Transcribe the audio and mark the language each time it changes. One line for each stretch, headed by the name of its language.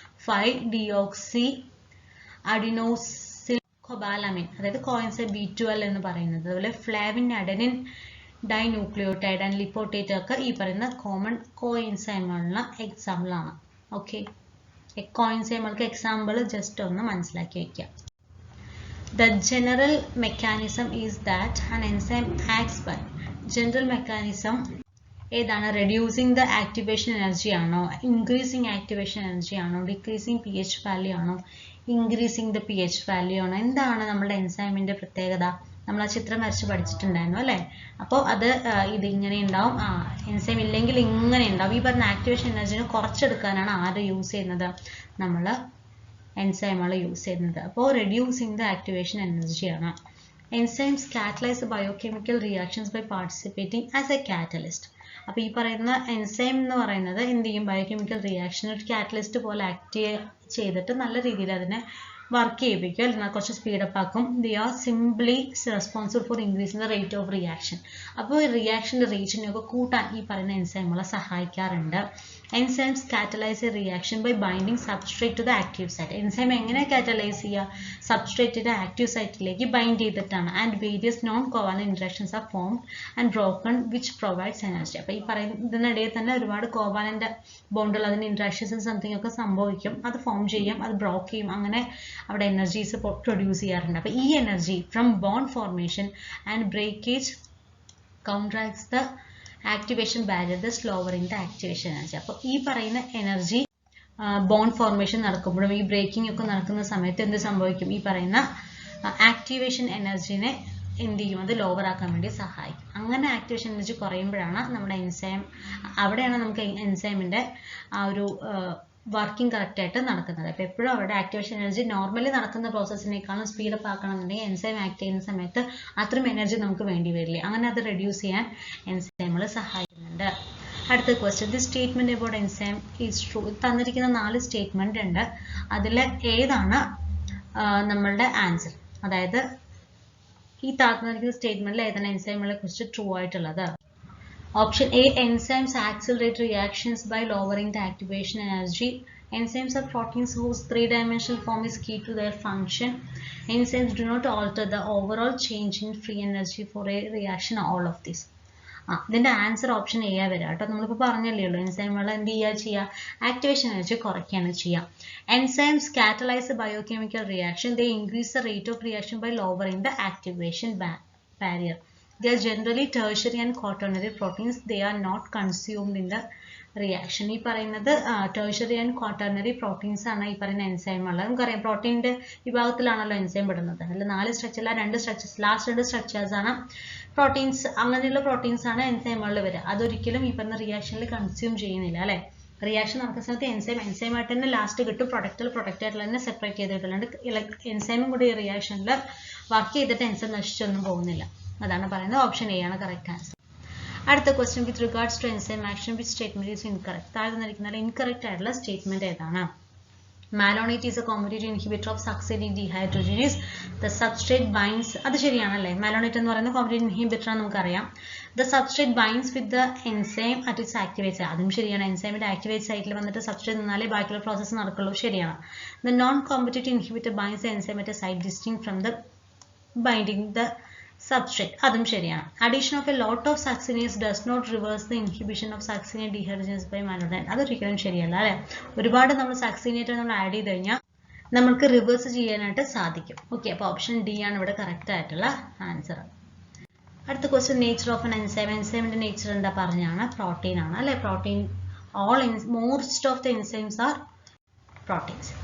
Malayalam: 5-deoxy adenosine cobalamin, അതായത് coenzyme B12 എന്ന് പറയുന്നത്, അതുപോലെ ഫ്ലാവിൻ അഡനിൻ ഡൈന്യൂക്ലിയോടൈഡ് ആൻഡ് ലിപ്പോട്ടേറ്റ് ഒക്കെ ഈ പറയുന്ന കോമൺ കോഎൻസൈമുകളുടെ എക്സാമ്പിൾ ആണ്. ഓക്കെ, കോഎൻസൈമുകൾക്ക് എക്സാമ്പിൾ ജസ്റ്റ് ഒന്ന് മനസ്സിലാക്കി വയ്ക്കുക.
English: The general mechanism is that an enzyme acts by general mechanism
Malayalam: ഏതാണ്?
English: Reducing the activation energy ആണോ, increasing activation energy ആണോ, decreasing pH value ആണോ, increasing the pH value ആണോ?
Malayalam: എന്താണ് നമ്മുടെ എൻസൈമിന്റെ പ്രത്യേകത? നമ്മൾ ആ ചിത്രം വരച്ച് പഠിച്ചിട്ടുണ്ടായിരുന്നു അല്ലേ? അപ്പോൾ അത് ഇത് ഇങ്ങനെ ഉണ്ടാവും. എൻസൈം ഇല്ലെങ്കിൽ ഇങ്ങനെ ഉണ്ടാവും. ഈ പറഞ്ഞ ആക്ടിവേഷൻ എനർജിനെ കുറച്ചെടുക്കാനാണ് ആര് യൂസ് ചെയ്യുന്നത്? നമ്മൾ എൻസൈമുകൾ യൂസ് ചെയ്യുന്നത്.
English: അപ്പോൾ reducing the activation എനർജിയാണ്. Enzymes catalyze biochemical reactions by participating as a catalyst.
Malayalam: അപ്പോൾ ഈ പറയുന്ന എൻസൈം എന്ന് പറയുന്നത് എന്ത് ചെയ്യും? ബയോകെമിക്കൽ റിയാക്ഷൻ ഒരു കാറ്റലിസ്റ്റ് പോലെ ആക്ട് ചെയ്തിട്ട് നല്ല രീതിയിൽ അതിനെ വർക്ക് ചെയ്യിപ്പിക്കും, അല്ലെങ്കിൽ കുറച്ച് സ്പീഡപ്പ് ആക്കും.
English: They are simply responsible for increasing the rate of reaction.
Malayalam: അപ്പോൾ റിയാക്ഷൻ്റെ റേറ്റിനെയൊക്കെ കൂട്ടാൻ ഈ പറയുന്ന എൻസൈമുകളെ സഹായിക്കാറുണ്ട്.
English: Enzymes catalyze a reaction by binding substrate to the active site.
Malayalam: Enzyme എങ്ങനെ കാറ്റലൈസ് ചെയ്യുക? സബ്സ്ട്രേറ്റിന്റെ ആക്റ്റീവ് സൈറ്റിലേക്ക് ബൈൻഡ് ചെയ്തിട്ടാണ്.
English: And various non covalent interactions are formed and broken which provides energy.
Malayalam: അപ്പോൾ ഈ പറയുന്നതിനിടയിൽ തന്നെ ഒരുപാട് കോവാലന്റ് ബോണ്ടുകൾ, അതിന് ഇന്ററാക്ഷൻസ് സംതിങ് ഒക്കെ സംഭവിക്കും. അത് ഫോം ചെയ്യും, അത് ബ്രോക്ക് ചെയ്യും, അങ്ങനെ അവിടെ എനർജീസ് പ്രൊഡ്യൂസ് ചെയ്യാറുണ്ട്.
English: അപ്പോൾ ഈ energy from bond formation and breakage counteracts the activation barrier, thus lowering the activation energy.
Malayalam: അപ്പോൾ ഈ പറയുന്ന എനർജി ബോണ്ട് ഫോർമേഷൻ നടക്കുമ്പോഴും ഈ ബ്രേക്കിംഗ് ഒക്കെ നടക്കുന്ന സമയത്ത് എന്ത് സംഭവിക്കും? ഈ പറയുന്ന ആക്ടിവേഷൻ എനർജിനെ എന്ത് ചെയ്യും? അത് ലോവർ ആക്കാൻ വേണ്ടി സഹായിക്കും. അങ്ങനെ ആക്ടിവേഷൻ എനർജി കുറയുമ്പോഴാണ് നമ്മുടെ എൻസൈം, അവിടെയാണ് നമുക്ക് എൻസൈമിൻ്റെ ആ ഒരു വർക്കിംഗ് കറക്റ്റായിട്ട് നടക്കുന്നത്. അപ്പോൾ എപ്പോഴും അവിടെ ആക്ടിവേഷൻ എനർജി നോർമലി നടക്കുന്ന പ്രോസസ്സിനേക്കാളും സ്പീഡപ്പ് ആക്കണമെന്നുണ്ടെങ്കിൽ എൻസൈം ആക്ട് ചെയ്യുന്ന സമയത്ത് അത്രയും എനർജി നമുക്ക് വേണ്ടി വരില്ലേ. അങ്ങനെ അത് റെഡ്യൂസ് ചെയ്യാൻ എൻസൈമുകൾ സഹായിക്കുന്നുണ്ട്. അടുത്ത question,
English: The statement about enzyme is true.
Malayalam: തന്നിരിക്കുന്ന 4 സ്റ്റേറ്റ്മെന്റ് ഉണ്ട്. അതിൽ ഏതാണ് നമ്മളുടെ ആൻസർ? അതായത് ഈ തന്നിരിക്കുന്ന സ്റ്റേറ്റ്മെന്റിൽ ഏതാണ് എൻസൈമുകളെ കുറിച്ച് ട്രൂ ആയിട്ടുള്ളത്?
English: Option A, enzymes accelerate reactions by lowering the activation energy. Enzymes are proteins whose 3-dimensional form is key to their function. Enzymes do not alter the overall change in free energy for a reaction. All of this.
Malayalam: ഇതിന്റെ answer option A വരാം കേട്ടോ. നമ്മളിപ്പോൾ പറഞ്ഞല്ലേ ഉള്ളൂ, എൻസൈമുകൾ എന്ത് ചെയ്യുക? Activation energy കുറയ്ക്കുകയാണ് ചെയ്യുക.
English: Enzymes catalyse biochemical reaction. They increase the rate of reaction by lowering the activation barrier. They are generally tertiary and quaternary proteins. They are not consumed in the reaction.
Malayalam: ഈ പറയുന്നത്
English: tertiary and quaternary proteins
Malayalam: ആണ് ഈ പറയുന്ന എൻസൈമുകൾ. നമുക്കറിയാം പ്രോട്ടീൻ്റെ വിഭാഗത്തിലാണല്ലോ enzyme പെടുന്നത്. അതിൽ 4 structure, 2 structures, last 2 structures ആണ് പ്രോട്ടീൻസ്. അങ്ങനെയുള്ള പ്രോട്ടീൻസ് ആണ് എൻസൈമുകളിൽ വരിക. അതൊരിക്കലും ഈ പറയുന്ന റിയാക്ഷനിൽ കൺസ്യൂം ചെയ്യുന്നില്ല അല്ലേ. റിയാക്ഷൻ നടക്കുന്ന സമയത്ത് എൻസൈമായിട്ട് തന്നെ ലാസ്റ്റ് കിട്ടും. പ്രൊഡക്റ്റായിട്ട് തന്നെ സെപ്പറേറ്റ് ചെയ്തിട്ടുള്ളത്. എൻസൈമും കൂടി ഈ റിയാക്ഷനിൽ വർക്ക് ചെയ്തിട്ട് എൻസൈം നശിച്ചൊന്നും പോകുന്നില്ല. അതാണ് പറയുന്നത്. ഓപ്ഷൻ എ ആണ് കറക്റ്റ് ആൻസർ.
English: അടുത്ത question, with regards to enzyme action which statement is incorrect.
Malayalam: താഴെ തന്നിരിക്കുന്ന ഇൻകറക്റ്റ് ആയിട്ടുള്ള സ്റ്റേറ്റ്മെന്റ് ഏതാണ്?
English: Malonate is a competitive inhibitor of succinate dehydrogenase. The substrate binds.
Malayalam: അത് ശരിയാണല്ലേ? Malonate എന്ന് പറയുന്നത് competitive inhibitor ആണ് നമുക്കറിയാം.
English: The substrate binds with the enzyme at its activate site.
Malayalam: അതും ശരിയാണ്. എൻസൈമിന്റെ ആക്ടിവേറ്റ് സൈറ്റിൽ വന്നിട്ട് സബ്സ്ട്രേറ്റ് നിന്നാലേ ബാക്കിയുള്ള പ്രോസസ്സ് നടക്കുള്ളൂ. ശരിയാണ്.
English: The non-competitive inhibitor binds the enzyme at a site distinct from the binding the substrate.
Malayalam: അതും ശരിയാണ്.
English: Addition of a lot of succinase does not reverse the inhibition of succinate dehydrogenase by malonate.
Malayalam: അതൊരിക്കലും ശരിയല്ല അല്ലേ. ഒരുപാട് നമ്മൾ succinate നമ്മൾ add ചെയ്ത് കഴിഞ്ഞാൽ നമുക്ക് റിവേഴ്സ് ചെയ്യാനായിട്ട് സാധിക്കും. ഓക്കെ, അപ്പോൾ ഓപ്ഷൻ ഡി ആണ് ഇവിടെ കറക്റ്റ് ആയിട്ടുള്ള ആൻസർ. അടുത്ത question,
English: Nature of എൻ enzyme.
Malayalam: എൻസൈമിന്റെ nature എന്താ പറഞ്ഞാണ്? പ്രോട്ടീൻ ആണ് അല്ലെ. Protein,
English: Most of the enzymes are proteins.